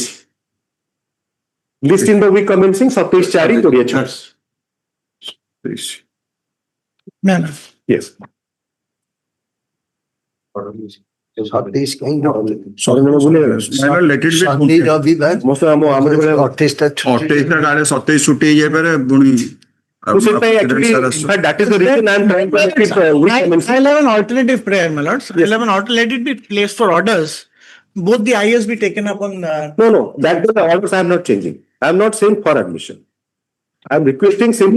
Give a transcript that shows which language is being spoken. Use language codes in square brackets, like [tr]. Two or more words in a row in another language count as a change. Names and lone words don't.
[en] List in the week commencing 27/4/2026. No, no. Yes. let it be. most of our [or] 28 କାଳେ 27 ଛୁଟି ହେଇଯାଇପାରେ ପୁଣି [en] actually, in fact, that is the reason I am trying to make it I'll have an alternative prayer, my lords. I'll have an let it be placed for orders. Both the IAs be taken up on. No, that the orders I am not changing. I am not saying for admission. I am requesting simply.